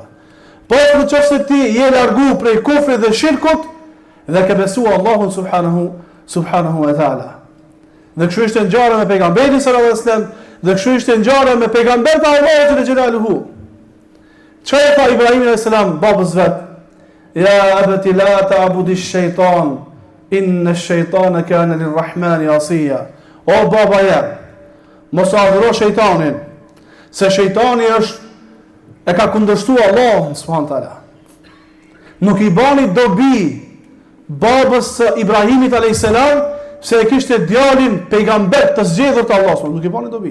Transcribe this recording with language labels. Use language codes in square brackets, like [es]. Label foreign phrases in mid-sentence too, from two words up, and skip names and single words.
[sq] Pos në qoftë se ti je largu prej kufrit dhe shirkut dhe ke besuar Allahun [ar] سبحانه وتعالى. [sq] Dhe kështu ishte ngjarja me pejgamberin [ar] صلى الله عليه وسلم, [sq] dhe kështu ishte ngjarja me pejgamberin e Allahut xhelaluhu. Çfarë tha Ibrahim [ar] عليه السلام [sq] babës vet? [ar] يا أبت لا تعبد الشيطان إن الشيطان كان للرحمن عصيا. [sq] O baba jam, mos adhuro shejtanin, se shejtani e ka kundërshtuar Allahun [ar] سبحانه تعالى. [sq] Nuk I bani dobi babës së Ibrahimit [ar] عليه السلام, [sq] se e kishte djalin pejgamber të zgjedhur të Allahut, nuk I bani dobi.